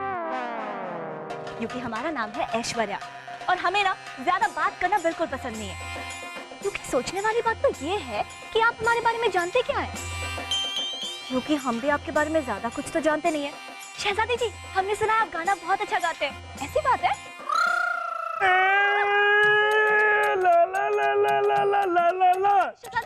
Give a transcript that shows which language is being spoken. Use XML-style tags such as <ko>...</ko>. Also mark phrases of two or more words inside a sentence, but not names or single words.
<hi>क्योंकि हमारा नाम है ऐश्वर्या और हमें ना ज्यादा बात करना बिल्कुल पसंद नहीं है। क्योंकि सोचने वाली बात तो ये है कि आप हमारे बारे में जानते क्या है, क्योंकि हम भी आपके बारे में ज्यादा कुछ तो जानते नहीं है। शहजादी जी, हमने सुना आप गाना बहुत अच्छा गाते हैं, ऐसी बात है? ला ला ला ला ला ला ला ला ला शहजादी,</hi>